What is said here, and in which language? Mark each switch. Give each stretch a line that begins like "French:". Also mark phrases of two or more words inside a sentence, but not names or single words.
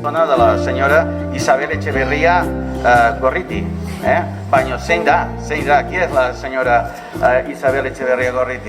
Catalan: de la senyora Isabel Echeverría Gorriti.
Basque: Baina zein da?
Catalan: Qui és la senyora Isabel Echeverría Gorriti?